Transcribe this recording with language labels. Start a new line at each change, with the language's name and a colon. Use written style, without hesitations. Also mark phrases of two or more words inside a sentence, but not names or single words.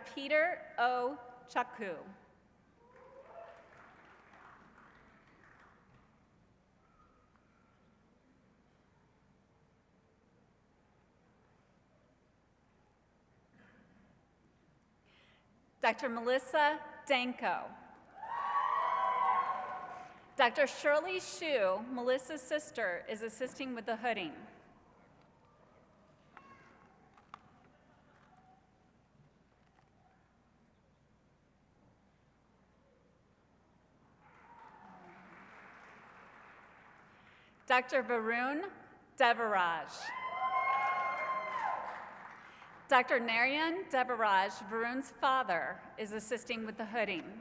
English: Peter O. Chaku. Dr. Melissa Danko. Dr. Shirley Shu, Melissa's sister, is assisting with the hooding. Dr. Varun Devaraj. Dr. Narayan Devaraj, Varun's father, is assisting with the hooding.